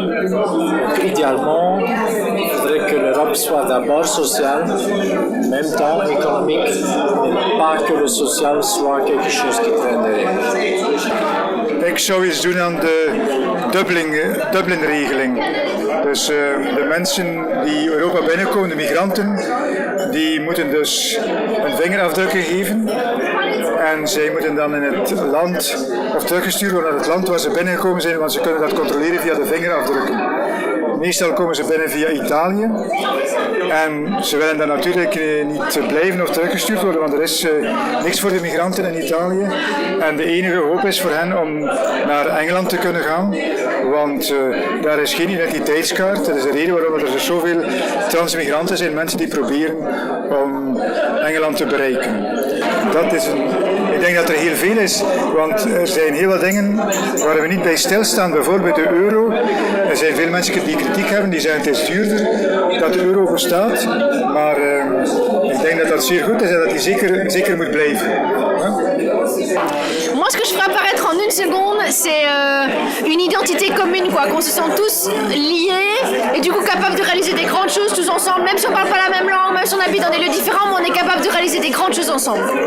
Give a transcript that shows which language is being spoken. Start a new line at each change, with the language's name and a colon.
French: Donc, idéalement, il faudrait que l'Europe soit d'abord sociale, en même temps économique, mais pas que le social soit quelque chose qui traîne derrière.
Dutch: Ik zou iets doen aan de Dublin-regeling. Dus de mensen die Europa binnenkomen, de migranten, die moeten dus hun vingerafdrukken geven. En zij moeten dan in het land, of teruggestuurd worden naar het land waar ze binnengekomen zijn, want ze kunnen dat controleren via de vingerafdrukken. Meestal komen ze binnen via Italië. En ze willen dan natuurlijk niet blijven of teruggestuurd worden, want er is niks voor de migranten in Italië. En de enige hoop is voor hen om naar Engeland te kunnen gaan, want daar is geen identiteitskaart. Dat is de reden waarom er zoveel transmigranten zijn, mensen die proberen om Engeland te bereiken. Dat is ik denk dat er heel veel is, want er zijn heel wat dingen waar we niet bij stilstaan. Bijvoorbeeld de euro. Er zijn veel mensen die kritiek hebben, die zeggen het is duurder dat de euro bestaat. Maar ik denk dat dat zeer goed is en dat die zeker moet blijven.
French: Moi, ce que je ferai apparaître en une seconde, c'est une identité commune, quoi, qu'on se sent tous liés et du coup capables de réaliser des grandes choses tous ensemble, même si on parle pas la même langue, même si on habite dans des lieux différents, mais on est capable de réaliser des grandes choses ensemble.